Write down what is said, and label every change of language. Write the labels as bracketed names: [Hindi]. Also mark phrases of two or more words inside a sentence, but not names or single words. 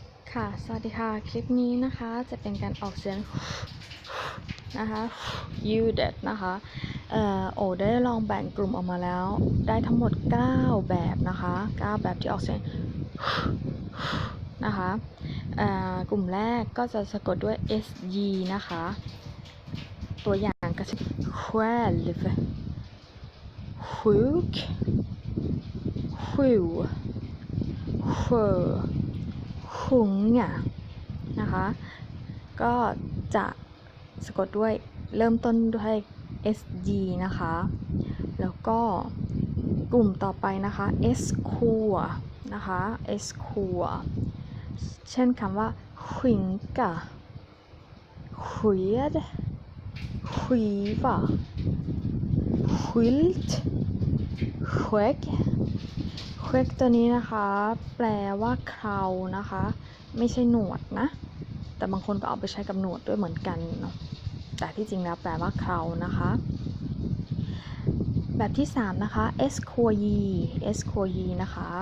[Thai] ค่ะสวัสดีค่ะคลิปนี้นะคะจะเป็นการออกเสียงนะคะ Sj-ljudet นะคะโอได้ลองแบ่งกลุ่มออกมาแล้วได้ทั้งหมด9แบบนะคะ9แบบที่ออกเสียงนะคะกลุ่มแรกก็จะสะกดด้วย Sj นะคะตัวอย่างก็จะ själv [Swedish] sjuk sju sjö sjunga [Thai] นะคะก็จะสะกดด้วยเริ่มต้นด้วย sg นะคะแล้วก็กลุ่มต่อไปนะคะ skur นะคะ skur เช่นคำว่า [Swedish] skinka sked skiva skylt skägg skägg [Thai] ตัวนี้นะคะแปลว่าเครานะคะไม่ใช่หนวดนะแต่บางคนก็เอาไปใช้กับหนวดด้วยเหมือนกันเนาะแต่ที่จริงแล้วแปลว่าเครานะคะแบบที่3นะคะ sky นะคะ